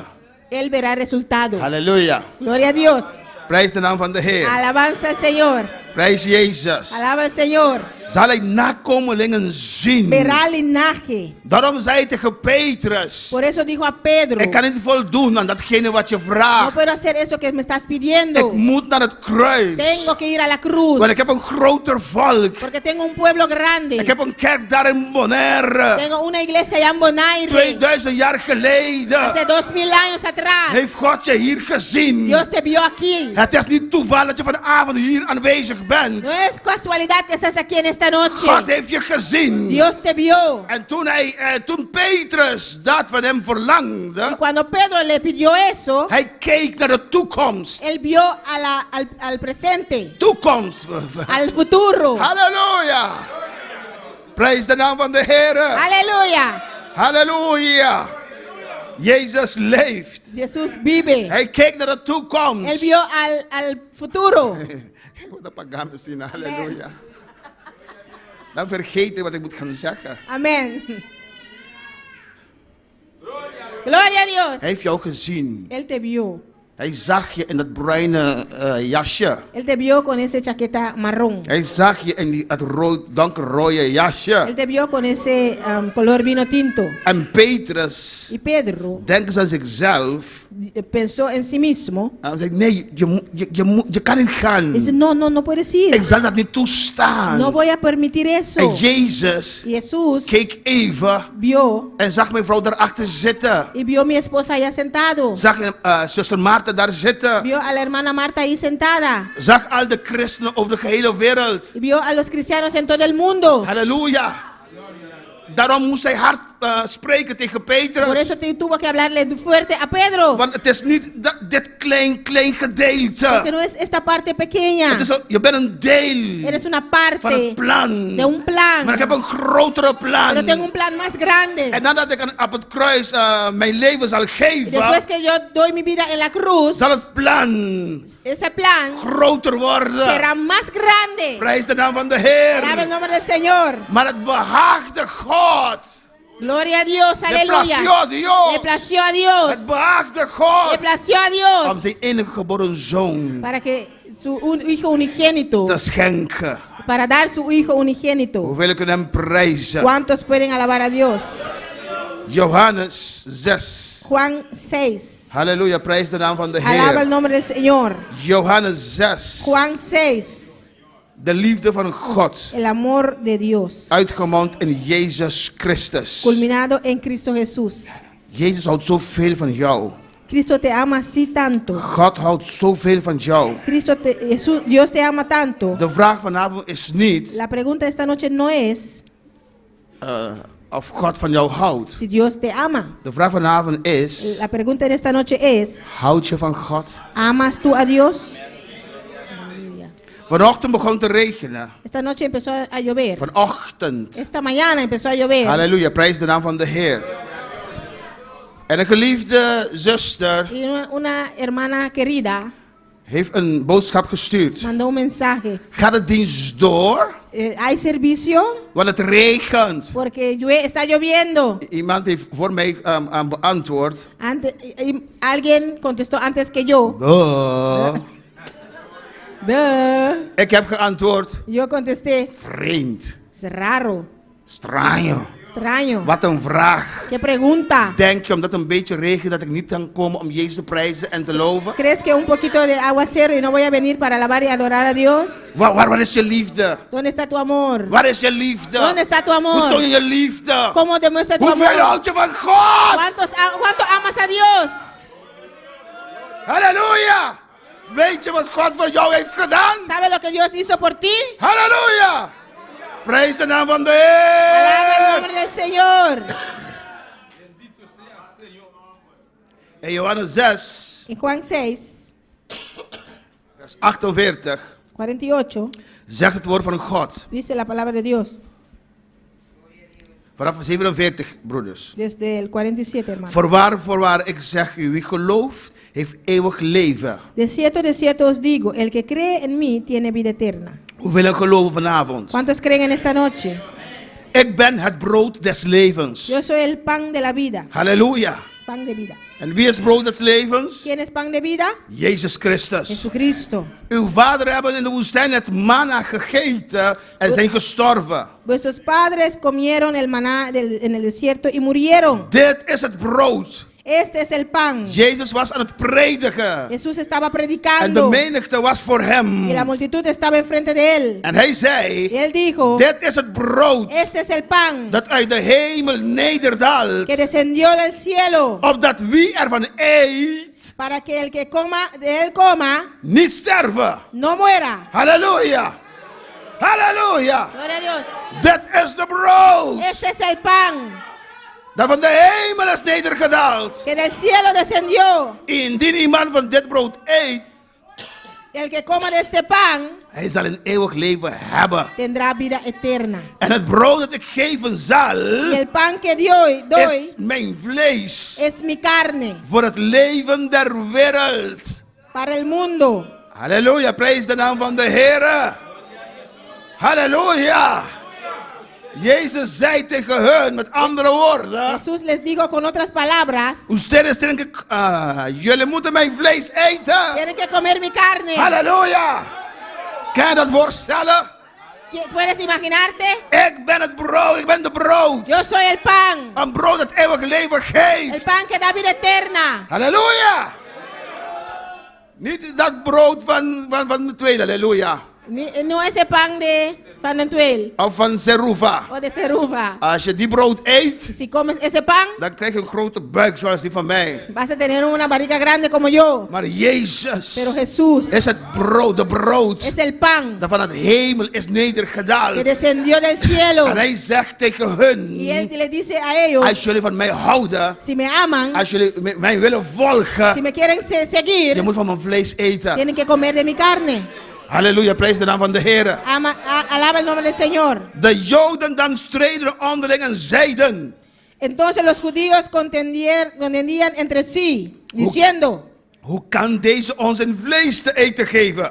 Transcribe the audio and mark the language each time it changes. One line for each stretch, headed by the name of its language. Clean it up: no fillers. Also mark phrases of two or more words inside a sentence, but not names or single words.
Spanish: Él verá el resultado.
Dutch: Halleluja.
Spanish: Gloria a Dios.
Dutch: Prijs de naam van de Heer.
Spanish: Alabanza al Señor.
Dutch: Prijs Jezus.
Spanish: Alaba al Señor.
Dutch: Zal hij nakomelingen zien.
Spanish: Verá el linaje.
Dutch: Daarom zei hij tegen Petrus.
Spanish: Por eso dijo a Pedro.
Dutch: Ik kan niet voldoen aan datgene wat je vraagt.
Spanish: No puedo hacer eso que me estás pidiendo.
Dutch: Ik moet naar het kruis.
Spanish: Tengo que ir a la cruz.
Dutch: Want ik heb een groter volk.
Spanish: Porque tengo un pueblo grande.
Dutch: Ik heb een kerk daar in Bonaire.
Spanish: Tengo una iglesia allá en Bonaire.
Dutch: 2000 jaar geleden.
Spanish: Hace 2000 años atrás.
Dutch: Heeft God je hier gezien.
Spanish: Dios te vio aquí.
Dutch: Het is niet toeval dat je vanavond hier aanwezig bent.
Spanish: No es casualidad que estás aquí en esta noche.
Dutch: God heeft je gezien.
Spanish: Dios te vio.
Dutch: En toen Petrus dat van hem verlangde.
Spanish: Y cuando Pedro le pidió eso.
Dutch: Hij keek naar de toekomst.
Spanish: Él vio al presente.
Dutch: Toekomst.
Spanish: Al futuro.
Dutch: Halleluja. Prijs de naam van de Heer. Halleluja. Halleluja. Jezus leeft.
Spanish: Jesús vive.
Dutch: Hij keek naar de toekomst.
Spanish: Él vio al futuro.
Dutch: Ik moet een paar gamen zien. Halleluja. Dan vergeet ik wat ik moet gaan zeggen.
Spanish: Amen. Gloria a Dios.
Dutch: Hij heeft jou gezien.
Spanish: Él te vio.
Dutch: Hij zag je in dat bruine jasje.
Spanish: Él te vio con ese chaqueta marrón.
Dutch: Hij zag je in het donkerrode jasje.
Spanish: Él te vio con ese color vino tinto.
Dutch: En Petrus,
Spanish: y Pedro,
Dutch: denk eens aan zichzelf.
Spanish: Pensó en sí mismo.
Dutch: Hij zei, nee, je kan niet gaan.
Spanish: Dice, no puedes ir.
Dutch: Ik zal dat niet toestaan.
Spanish: No voy a permitir eso.
Dutch: En Jezus
Spanish: Jesús
Dutch: keek even
Spanish: vio
Dutch: en zag mijn vrouw daarachter zitten.
Spanish: y vio a mi esposa allá sentado.
Dutch: Zag zuster Maarten daar zitten.
Spanish: Vio a la hermana Marta ahí sentada.
Dutch: Zag al de christenen over de gehele wereld.
Spanish: Y vio a los cristianos en todo el mundo.
Dutch: Halleluja. Daarom moest hij hard spreken tegen
Spanish: Por
Dutch: Petrus.
Spanish: eso tuvo que hablarle fuerte a Pedro.
Dutch: Want het is niet dit klein gedeelte.
Spanish: Porque no es esta parte pequeña.
Dutch: Je bent een deel
Spanish: Eres una
Dutch: van
Spanish: parte
Dutch: het plan.
Spanish: de un plan.
Dutch: Maar ik heb een grotere plan.
Spanish: Pero tengo un plan más grande.
Dutch: En nadat ik op het kruis mijn leven zal
Spanish: Y
Dutch: geven,
Spanish: después que yo doy mi vida en la cruz,
Dutch: zal het plan
Spanish: ese plan
Dutch: groter worden.
Spanish: será más grande.
Dutch: Prijs de naam van de
Spanish: Alaba el
Dutch: Heer.
Spanish: nombre del Señor.
Dutch: Maar het behaagde God.
Spanish: Gloria a Dios, Le aleluya. plació a Dios. Le plació a Dios.
Dutch: Het behaagde
Spanish: Le
Dutch: God
Spanish: plació a
Dutch: om
Spanish: Dios
Dutch: zijn enige geboren zoon
Spanish: para que su hijo unigénito,
Dutch: te schenken.
Spanish: para dar su hijo unigénito.
Dutch: Hoeveel kunnen hem prijzen?
Spanish: ¿Cuántos pueden alabar a Dios?
Dutch: Johannes 6.
Spanish: Juan 6.
Dutch: Halleluja, prijs de naam van de
Spanish: Alaba el
Dutch: Heer.
Spanish: nombre del Señor.
Dutch: Johannes 6.
Spanish: Juan 6.
Dutch: De liefde van God.
Spanish: El amor de Dios.
Dutch: Uitgemond in Jezus Christus.
Spanish: Culminado en Cristo Jesús.
Dutch: Jezus houdt zoveel van jou.
Spanish: Cristo te ama así tanto.
Dutch: God houdt zoveel van jou.
Spanish: Dios te ama tanto.
Dutch: De vraag vanavond is niet
Spanish: La pregunta esta noche no es
Dutch: of God van jou houdt.
Spanish: si Dios te ama.
Dutch: De vraag vanavond is,
Spanish: La pregunta en esta noche es,
Dutch: houd je van God?
Spanish: ¿amas tú a Dios?
Dutch: Vanochtend begon te regenen.
Spanish: Esta noche empezó a llover.
Dutch: Vanochtend.
Spanish: Esta mañana empezó a llover.
Dutch: Halleluja, prijs de naam van de Heer. En een geliefde zuster
Spanish: Y una hermana querida
Dutch: heeft een boodschap gestuurd.
Spanish: mandó un mensaje.
Dutch: Gaat de dienst door?
Spanish: ¿Hay servicio?
Dutch: Want het regent.
Spanish: Porque está lloviendo.
Dutch: Iemand heeft voor mij beantwoord.
Spanish: Alguien contestó antes que yo. Duh. Duh.
Dutch: Ik heb geantwoord.
Spanish: Yo contesté,
Dutch: Vreemd.
Spanish: es raro, Extraño. extraño.
Dutch: Wat een vraag.
Spanish: ¿Qué pregunta?
Dutch: Denk je omdat het een beetje regent dat ik niet kan komen om Jezus te prijzen en te loven?
Spanish: ¿Crees que un poquito de aguacero y no voy a venir para alabar y adorar a Dios?
Dutch: Waar is je liefde?
Spanish: ¿Dónde está tu amor?
Dutch: Waar is je liefde?
Spanish: ¿Dónde está tu
Dutch: Hoe
Spanish: amor?
Dutch: toon je je liefde?
Spanish: ¿Cómo demuestra tu
Dutch: Hoeveel
Spanish: amor?
Dutch: houd je van God?
Spanish: ¿Cuánto amas a Dios?
Dutch: Halleluja! Weet je wat God voor jou heeft gedaan?
Spanish: ¿Sabes lo que Dios hizo por ti?
Dutch: Halleluja! Prijs de naam van de
Spanish: Alaba el
Dutch: Heer!
Spanish: nombre del Señor.
Dutch: In Johannes 6,
Spanish: En Juan 6,
Dutch: vers 48,
Spanish: 48,
Dutch: zegt het woord van God.
Spanish: dice la palabra de Dios.
Dutch: Vanaf 47, broeders.
Spanish: Desde el 47, hermano.
Dutch: Voorwaar, ik zeg u, wie gelooft, heeft eeuwig leven.
Spanish: De cierto os digo, el que cree en mí tiene vida eterna.
Dutch: Hoeveel geloven vanavond?
Spanish: ¿Cuántos creen en esta noche?
Dutch: Ik ben het brood des levens.
Spanish: Yo soy el pan de la vida.
Dutch: Halleluja.
Spanish: Pan de vida.
Dutch: En wie is brood des levens?
Spanish: ¿Quién es pan de vida?
Dutch: Jezus Christus.
Spanish: Jesucristo.
Dutch: Uw vader hebben in de woestijn het manna gegeten en zijn gestorven.
Spanish: Vuestros padres comieron el maná en el desierto y murieron.
Dutch: Dit is het brood.
Spanish: Este es el pan.
Dutch: Jezus was aan het prediken.
Spanish: Jesús estaba
Dutch: En de
Spanish: predicando.
Dutch: menigte was voor hem.
Spanish: Y la multitud estaba enfrente de él.
Dutch: En hij
Spanish: Y
Dutch: zei,
Spanish: él dijo,
Dutch: dit is het brood
Spanish: este es el pan
Dutch: dat uit de hemel nederdaalt.
Spanish: que descendió del cielo
Dutch: Opdat wie ervan eet,
Spanish: para que el que coma de él coma,
Dutch: niet sterven.
Spanish: no muera.
Dutch: Halleluja. Halleluja.
Spanish: Gloria a Dios.
Dutch: Dit is de brood
Spanish: Este es el pan
Dutch: dat van de hemel is nedergedaald.
Spanish: que del cielo descendió.
Dutch: Indien iemand van dit brood eet,
Spanish: El que coma de este pan
Dutch: hij zal een eeuwig leven hebben.
Spanish: tendrá vida eterna.
Dutch: En het brood dat ik geven zal,
Spanish: Y el pan que doy
Dutch: is mijn vlees
Spanish: es mi carne
Dutch: voor het leven der wereld.
Spanish: para el mundo.
Dutch: Halleluja, prijs de naam van de Heer. Halleluja. Jezus zei tegen hun met andere woorden.
Spanish: Jesús les dijo con otras palabras, Ustedes tienen que,
Dutch: jullie moeten mijn vlees eten.
Spanish: tienen que comer mi carne.
Dutch: Halleluja. Kan je dat voorstellen?
Spanish: ¿Puedes imaginarte?
Dutch: Ik ben het brood, ik ben de brood.
Spanish: Yo soy el pan.
Dutch: Een brood dat eeuwig leven
Spanish: El
Dutch: geeft.
Spanish: pan que da vida eterna.
Dutch: Halleluja. Niet dat brood van de tweede, halleluja.
Spanish: No ese pan de Fanantuel
Dutch: of van Zeruva.
Spanish: o de Ceruva.
Dutch: Als je die brood eet,
Spanish: Si comes ese pan,
Dutch: dan krijg je een grote buik zoals die van mij.
Spanish: vas a tener una barriga grande como yo.
Dutch: Maar Jezus
Spanish: Pero Jesús
Dutch: is het brood, de brood
Spanish: es el pan
Dutch: dat van het hemel is
Spanish: que
Dutch: nedergedaald.
Spanish: descendió del cielo.
Dutch: En hij zegt tegen
Spanish: Y él
Dutch: hun,
Spanish: le dice a ellos,
Dutch: als jullie van mij houden,
Spanish: si me aman,
Dutch: als jullie mij willen
Spanish: si
Dutch: volgen,
Spanish: me quieren seguir,
Dutch: je moet van mijn vlees eten.
Spanish: tienen que comer de mi carne.
Dutch: Halleluja, prijs de naam van de Heer.
Spanish: Alaba el nombre del Señor.
Dutch: De Joden dan streden onderling en zeiden,
Spanish: Entonces los judíos contendían entre sí, diciendo,
Dutch: hoe kan deze ons een vlees te eten geven?